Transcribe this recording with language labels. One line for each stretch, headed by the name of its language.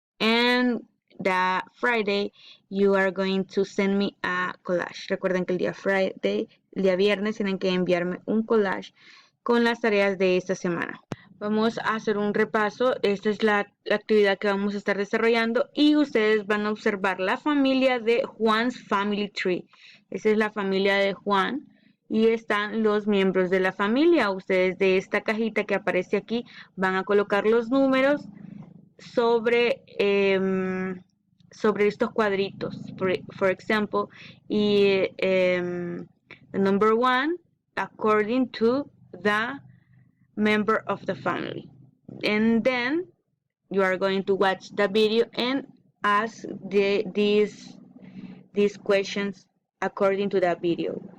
English: And the Friday, you are going to send me a collage.
Spanish: Recuerden que el día viernes, tienen que enviarme un collage con las tareas de esta semana. Vamos a hacer un repaso. Esta es la actividad que vamos a estar desarrollando y ustedes van a observar la familia de Juan's Family Tree. Esa es la familia de Juan y están los miembros de la familia. Ustedes de esta cajita que aparece aquí van a colocar los números sobre estos cuadritos.
English: For example, the number 1 according to the member of the family, and then you are going to watch the video and ask these questions according to the video.